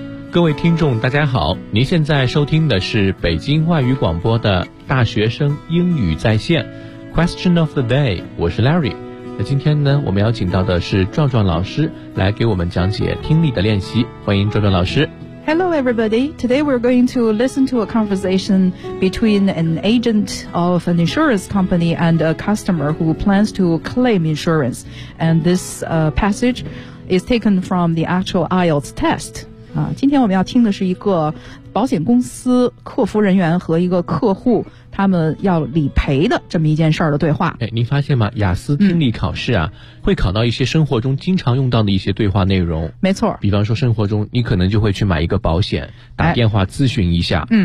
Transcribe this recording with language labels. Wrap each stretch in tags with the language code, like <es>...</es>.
<zh>各位听众大家好，您现在收听的是北京外语广播的大学生英语在线 Question of the day， 我是 Larry。那今天呢，我们邀请到的是壮壮老师来给我们讲解听力的练习，欢迎壮壮老师。</zh> <en>Hello everybody, today we're going to listen to a conversation between an agent of an insurance company and a customer who plans to claim insurance, and this passage is taken from the actual IELTS test.</en> <zh>今天我们要听的是一个保险公司客服人员和一个客户他们要理赔的这么一件事儿的对话。哎，您发现吗？雅思听力考试啊，会考到一些生活中经常用到的一些对话内容。没错。比方说生活中你可能就会去买一个保险，打电话咨询一下。</zh>